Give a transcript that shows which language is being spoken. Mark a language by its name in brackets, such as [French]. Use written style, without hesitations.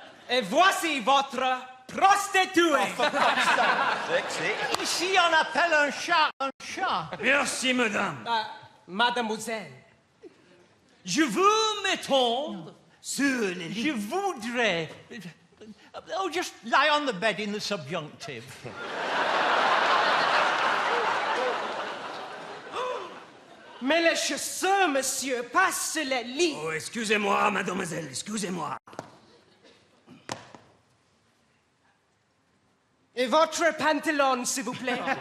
[French] Et voici votre prostituée. Ici, on appelle un chat un chat. Merci, madame. Mademoiselle. Je veux m'étendre sur le lit. Je voudrais... [English] Oh, just lie on the bed in the subjunctive. [French] Mais les chaussures, monsieur, passent sur le lit. Oh, excusez-moi, mademoiselle, excusez-moi. Et votre pantalon, s'il vous plaît.